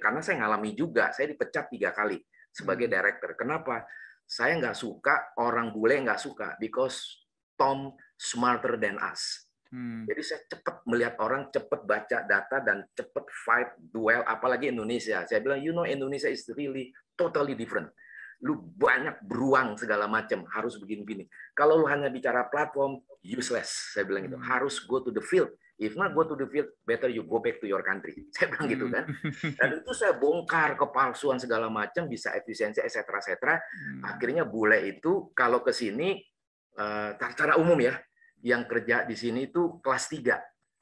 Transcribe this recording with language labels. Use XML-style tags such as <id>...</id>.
<id>Karena saya ngalami juga, saya dipecat 3 kali sebagai director. Kenapa? Saya nggak suka, orang bule nggak suka,</id> <en>because Tom smarter than us.</en> <id>Jadi saya cepat melihat orang, cepat baca data, dan cepat fight, duel, apalagi Indonesia. Saya bilang, Indonesia</id> <en>is really totally different.</en> <id>Lu banyak beruang segala macam, harus begini-begini. Kalau lu hanya bicara platform,</id> <en>useless.</en> <id>Saya bilang gitu. Harus</id> <en>go to the field. If not go to the field, better you go back to your country.</en> <id>Saya bilang gitu kan. Dan itu saya bongkar kepalsuan segala macam, bisa efisiensi, etc. Akhirnya bule itu kalau ke sini, secara umum ya, yang kerja di sini itu kelas 3.</id>